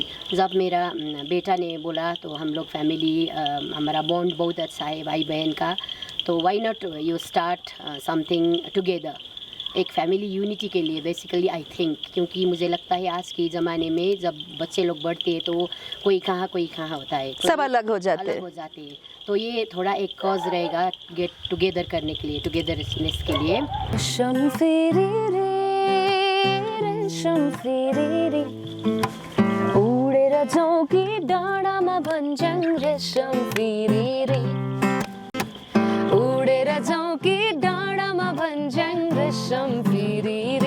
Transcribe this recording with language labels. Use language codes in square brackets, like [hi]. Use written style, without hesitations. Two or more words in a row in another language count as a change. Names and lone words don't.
[hi] जब मेरा बेटा ने बोला तो हम लोग फैमिली, हमारा बॉन्ड बहुत अच्छा है भाई बहन का, तो [en] why not you start something together, [hi] एक [en] family unity [hi] के लिए बेसिकली [en] I think. [hi] क्योंकि मुझे लगता है आज के ज़माने में जब बच्चे लोग बढ़ते हैं तो कोई कहाँ होता है, तो सब अलग हो जाते हैं। तो ये थोड़ा एक कॉज रहेगा [en] get together [hi] करने के लिए, टुगेदरनेस के लिए। [ne] उडेर चौकी डाँडामा भन्छन् रेशम फेरि रे, उडेर चौकी डाँडामा भन्छन् रेशम फेरि रे।